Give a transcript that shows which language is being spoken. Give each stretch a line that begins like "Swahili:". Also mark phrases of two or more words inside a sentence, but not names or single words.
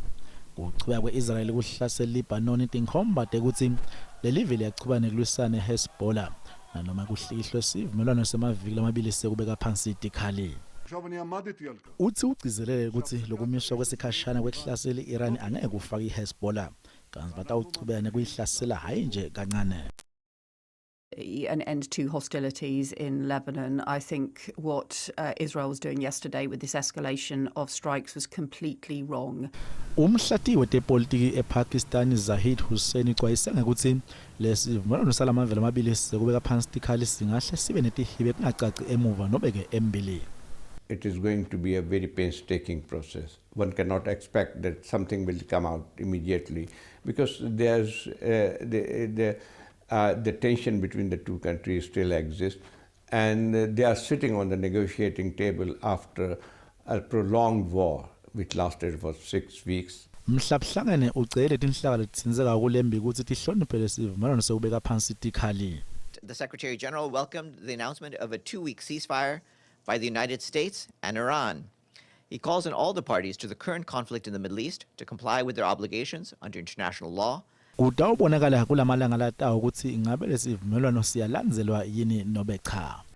Swati: Ukuchubeka kweIsrael kuhlasela eLebanon tinkhomba tekuthi lelive liyachuba nekulwisana neHezbollah, nanoma kuhlikihlwe isivumelwano semaviki lamabili sekubeka phansi tikhali. Uthi ugcizelele ukuthi lokumiswa kwesikhashana kwekuhlasela iIran angeke kufaka iHezbollah, kanti batawuchubeka nekuyihlasela hayi nje kancane.
English: An end to hostilities in Lebanon. I think what Israel was doing yesterday with this escalation of strikes was completely wrong.
Swati: Umhlati wetepolitiki ePakistan Zahid Hussain ixwayisa ukuthi lesivumelwano salamavele amabili sekubeka phansi tikhali singahle sibe netihibe kungacaci emuva nobeke embili.
English: It is going to be a very painstaking process. One cannot expect that something will come out immediately because there's the tension between the two countries still exists, and they are sitting on the negotiating table after a prolonged war which lasted for 6 weeks.
Swati: Mhlabhlangene ucele tinhlaka letsinzeka kulembi ukuthi tihloniphe lesivumelwano sekubeka phansi tikhali.
English: The Secretary General welcomed the announcement of a 2-week ceasefire by the United States and Iran. He calls on all the parties to the current conflict in the Middle East to comply with their obligations under international law.
Swati: Kutawubonakala kulamalanga latawo ukuthi ingabe lesivumelwano siyalandzelwa yini nobe cha.